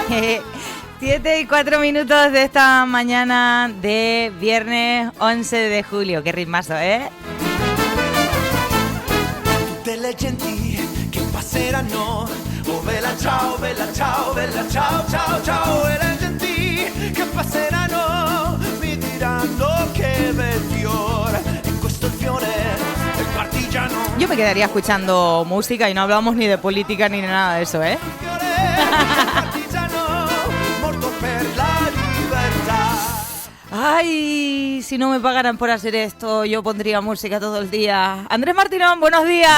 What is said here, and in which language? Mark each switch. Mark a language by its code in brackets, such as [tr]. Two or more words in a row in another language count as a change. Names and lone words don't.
[es] 7:04 de esta mañana de viernes 11 de julio. Qué ritmazo, ¿eh? [it] Delle genti che passeranno, oh bella ciao, bella ciao, ciao, ciao. E le genti che passeranno mi diranno che bel fiore, e questo è il fiore del partigiano. [es] Yo me quedaría escuchando música y no hablamos ni de política ni de nada de eso, ¿eh? Ay, si no me pagaran por hacer esto, yo pondría música todo el día. Andrés Martínez, buenos días.